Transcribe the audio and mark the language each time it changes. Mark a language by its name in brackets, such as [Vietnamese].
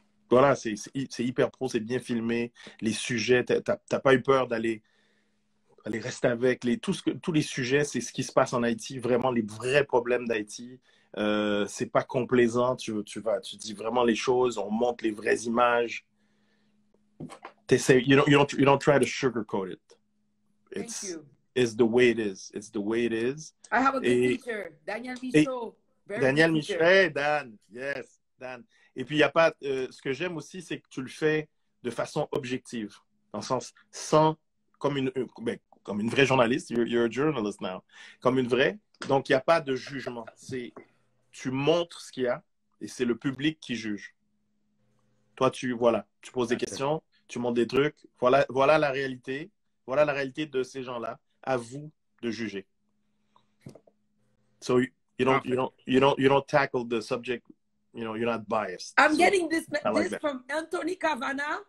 [French] Voilà, c'est hyper pro, c'est bien filmé. Les sujets, t'as pas eu peur d'aller rester avec tous les sujets, c'est ce qui se passe en Haïti, vraiment les vrais problèmes d'Haïti. C'est pas complaisant, tu dis vraiment les choses, on montre les vraies images. [English] You don't try to sugarcoat it. It's the way it is. It's the way it is. I have a good teacher, Daniel Michaud. [French] Daniel Michaud, hey, Dan, yes, Dan. Et puis, il n'y a pas. Ce que j'aime aussi, c'est que tu le fais de façon objective, dans le sens comme une vraie journaliste. [English] You're a journalist now. [French] Comme une vraie. Donc, il n'y a pas de jugement. Tu montres ce qu'il y a et c'est le public qui juge. Toi, tu poses des questions, tu montres des trucs. Voilà la réalité. Voilà la réalité de ces gens-là. À vous de juger. [English] So, you don't tackle the subject. You're not biased. I'm getting this from Anthony Cavana.